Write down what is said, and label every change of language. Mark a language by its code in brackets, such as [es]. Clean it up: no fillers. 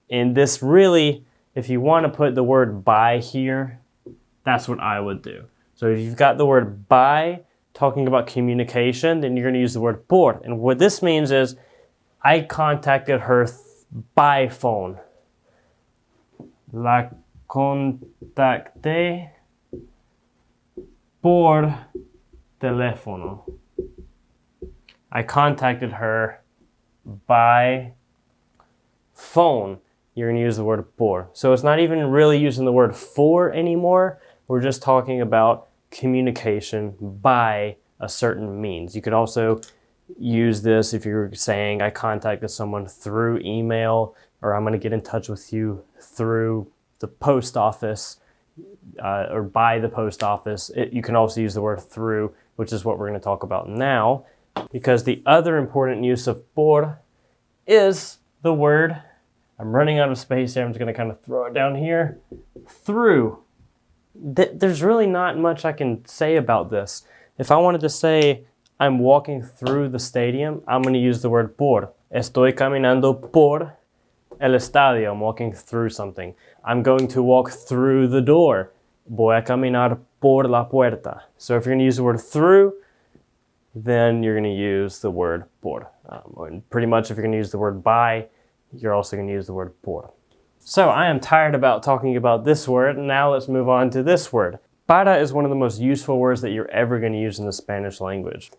[en] And this really, if you want to put the word by here, that's what I would do. So if you've got the word by talking about communication, then you're going to use the word por. And what this means is I contacted her by phone. [es] La contacté por teléfono. [en] I contacted her by phone. You're going to use the word por. So it's not even really using the word for anymore. We're just talking about communication by a certain means. You could also use this if you're saying I contacted someone through email, or I'm going to get in touch with you through the post office or by the post office. You can also use the word through, which is what we're going to talk about now, because the other important use of por is the word, I'm running out of space here, I'm just going to kind of throw it down here, through. There's really not much I can say about this. If I wanted to say I'm walking through the stadium, I'm going to use the word por. [es] Estoy caminando por el estadio. [en] I'm walking through something. I'm going to walk through the door. [es] Voy a caminar por la puerta. [en] So if you're going to use the word through, then you're going to use the word por. And pretty much if you're going to use the word by, you're also going to use the word por. So I am tired about talking about this word. Now let's move on to this word. Para is one of the most useful words that you're ever going to use in the Spanish language.